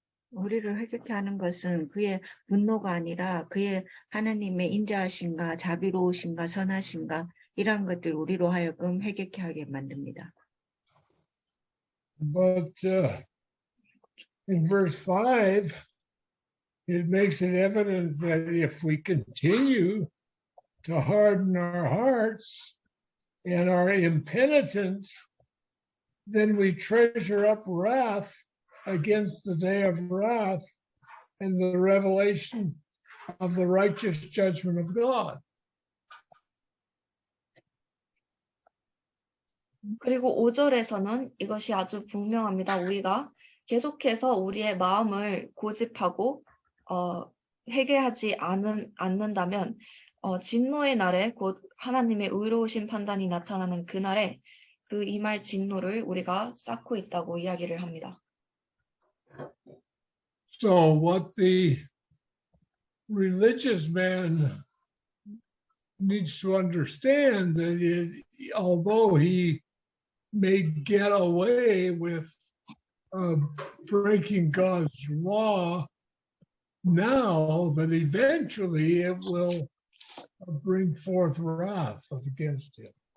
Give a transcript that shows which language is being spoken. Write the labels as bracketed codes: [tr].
[ko] 우리를 회개케 하는 것은 그의 분노가 아니라 그의 하나님의 인자하심과 자비로우심과 선하심과 이러한 것들 우리로 하여금 회개케 하게 만듭니다. [en] But in verse 5, it makes it evident that if we continue to harden our hearts and are impenitent, then we treasure up wrath against the day of wrath and the revelation of the righteous judgment of God. [ko] 그리고 5절에서는 이것이 아주 분명합니다. 우리가 계속해서 우리의 마음을 고집하고 회개하지 않는다면 진노의 날에 곧 하나님의 의로우신 판단이 나타나는 그날에 그 임할 진노를 우리가 쌓고 있다고 이야기를 합니다. [en] So what the religious man needs to understand that is, although he may get away with breaking God's law now, that eventually it will bring forth wrath against him.